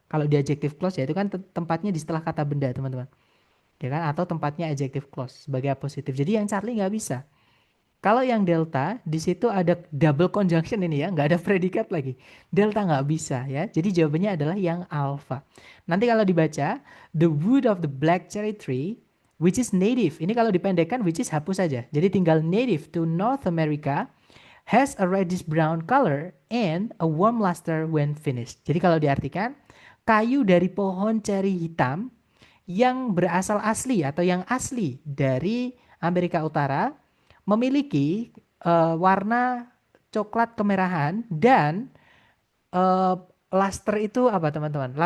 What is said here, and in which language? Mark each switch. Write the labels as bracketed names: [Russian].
[Indonesian] Kalau di adjective clause ya itu kan tempatnya di setelah kata benda, teman-teman. Ya kan? Atau tempatnya adjective clause sebagai apositif. Jadi yang Charlie nggak bisa. Kalau yang delta, di situ ada double conjunction ini ya, nggak ada predikat lagi. Delta nggak bisa ya. Jadi jawabannya adalah yang alpha. Nanti kalau dibaca, [English] the wood of the black cherry tree, which is native. [Indonesian] Ini kalau dipendekkan, [English] which is [Indonesian] hapus saja. Jadi tinggal [English] native to North America, has a reddish brown color and a warm luster when finished. [Indonesian] Jadi kalau diartikan, kayu dari pohon ceri hitam yang berasal asli atau yang asli dari Amerika Utara memiliki warna coklat kemerahan dan eh, luster itu apa teman-teman?